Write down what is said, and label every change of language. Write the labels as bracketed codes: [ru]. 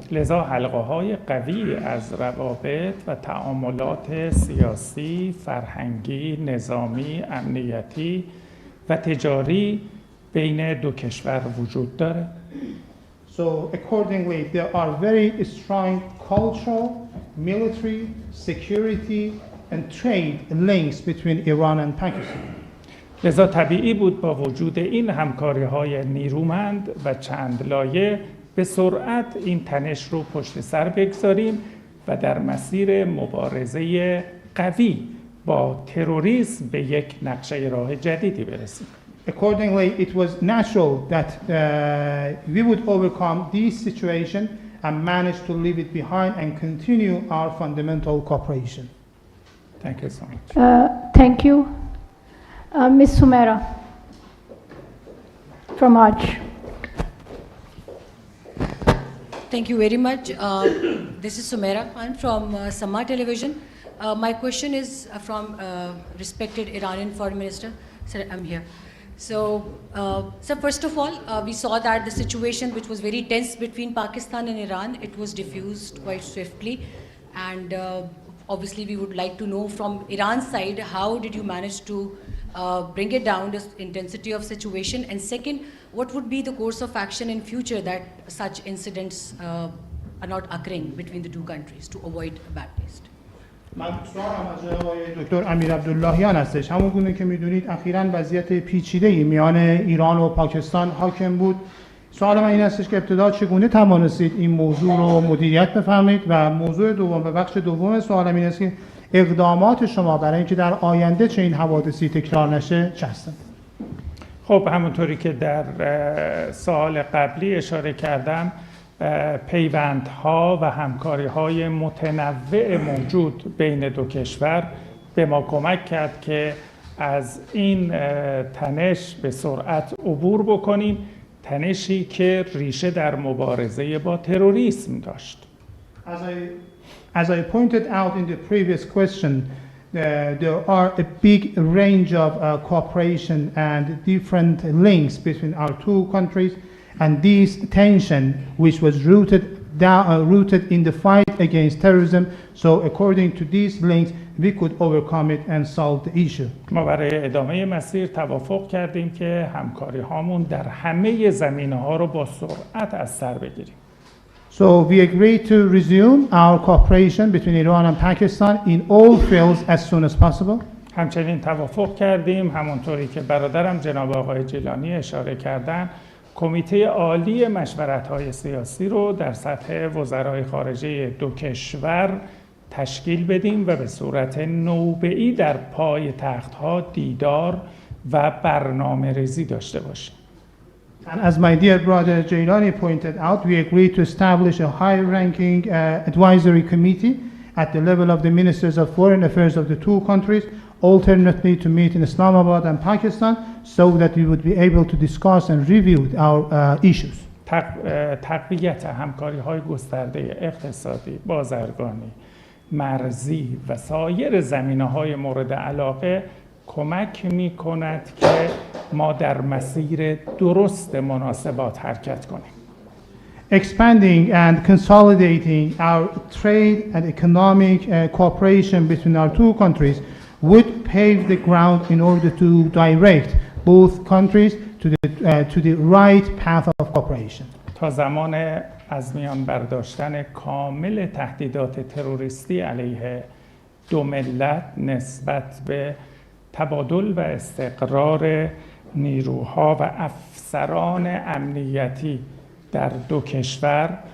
[fa] لذا حلقه‌های قوی از روابط و تعاملات سیاسی، فرهنگی، نظامی، امنیتی و تجاری بین 2 کشور وجود داره. [en] So accordingly, there are very strong cultural, military, security, and trade links between Iran and Pakistan. [fa] لذا طبیعی بود با وجود این همکاری‌های نیرومند و چند لایه به سرعت این تنش رو پشت سر بگذاریم و در مسیر مبارزه قوی با تروریسم به یک نقشه راه جدیدی برسیم. [en] Accordingly, it was natural that we would overcome this situation and manage to leave it behind and continue our fundamental cooperation. Thank you so much. Thank you. Ms. Sumera from Arch. Thank you very much. This is Sumera Khan from Sama Television. My question is from respected Iranian Foreign Minister. Sir, I'm here. So first of all, we saw that the situation which was very tense between Pakistan and Iran, it was diffused quite swiftly. And obviously we would like to know from Iran's side, how did you manage to bring it down, the intensity of situation? And second, what would be the course of action in future that such incidents are not occurring between the two countries to avoid a bad taste? [fa] من سوالم از آقای دکتر امیر عبداللهیان هستش. همون گونه که میدونید اخیراً وضعیت پیچیده‌ای میان ایران و پاکستان حاکم بود. سوال من این هستش که ابتدا چگونه توانستید این موضوع رو مدیریت بفهمید و موضوع دوم و بخش دوم سوالم این است که اقدامات شما برای اینکه در آینده چه این حوادثی تکرار نشه چه هستند؟ خب همونطوری که در سوال قبلی اشاره کردم، پیوندها و همکاری‌های متنوع موجود بین دو کشور به ما کمک کرد که از این تنش به سرعت عبور بکنیم، تنشی که ریشه در مبارزه با تروریسم داشت. [en] As I pointed out in the previous question, there are a big range of cooperation and different links between our two countries, and this tension, which was rooted in the fight against terrorism, so according to these links, we could overcome it and solve the issue. [fa] ما برای ادامه مسیر توافق کردیم که همکاری هامون در همه زمینه‌ها رو با سرعت از سر بگیریم. [en] So we agreed to resume our cooperation between Iran and Pakistan in all fields as soon as possible. [fa] همچنین توافق کردیم، همونطوری که برادرم جناب آقای جیلانی اشاره کردن، کمیته عالی مشورت‌های سیاسی رو در سطح وزرای خارجه دو کشور تشکیل بدیم و به صورت نوبه‌ای در پای تخت‌ها دیدار و برنامه‌ریزی داشته باشیم. [en] And as my dear brother Jailani pointed out, we agreed to establish a high-ranking advisory committee at the level of the ministers of foreign affairs of the two countries, alternately to meet in Islamabad and Pakistan, so that we would be able to discuss and review our issues. [fa] تقویت همکاری‌های گسترده اقتصادی، بازرگانی، مرزی و سایر زمینه‌های مورد علاقه کمک می‌کند که ما در مسیر درست مناسبات حرکت کنیم. [en] Expanding and consolidating our trade and economic cooperation between our two countries would pave the ground in order to direct both countries to the right path of cooperation. [fa] تا زمان از میان برداشتن کامل تهدیدات تروریستی علیه دو ملت نسبت به تبادل و استقرار نیروها و افسران امنیتی در دو کشور،